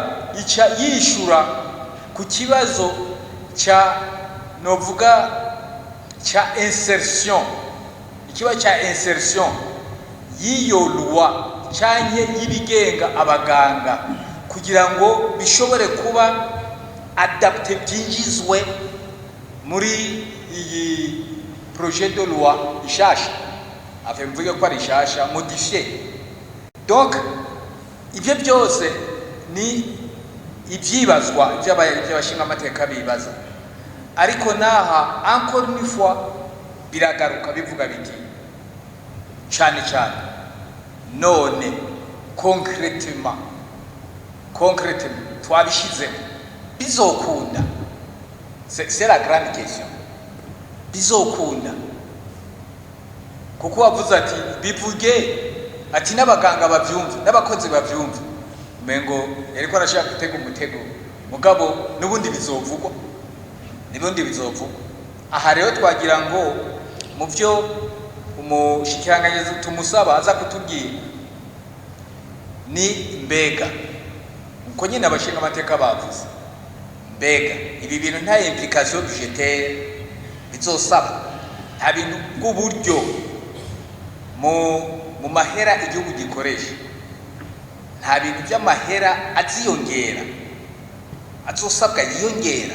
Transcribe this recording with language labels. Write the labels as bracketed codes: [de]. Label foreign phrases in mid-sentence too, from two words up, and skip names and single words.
[rn] ica yishura ku kibazo cya novuga cya insertion, ikibazo cya insertion y'iyo loi cyanye yibigenga abaganga kugira ngo bishobore kuba adapté byinjizwe muri iyi [fr] projet de loi [rn] ishasha, mvuge ko ari ishasha modifié. Donc ibyo byose ni ibyibazwa by'abashinga amateka bibaza, ariko naha [fr] encore une fois [rn] biragaruka bivuga biti cyane none concrètement twabishize bizokunda, [fr] c'est la grande question. [rn] Bizokunda kuko wavuze ati bivuge ati n'abaganga bavyumva n'abakozi bavyumva, mengo yariko arashaka gutega umutego, mugabo n'ubundi bizovugwa. Aha rero twagira ngo mu byo umushikiranganyezi tumusaba aza kutubwira ni mbega uko nyine abashinga amateka bavuze, mbega ibi bintu nta [fr] implication budgetaire [rn] bizosaba, nta bintu bw'uburyo mu mahera igihugu gikoresha, nta bintu by'amahera aziyongera azosabwa yiyongera.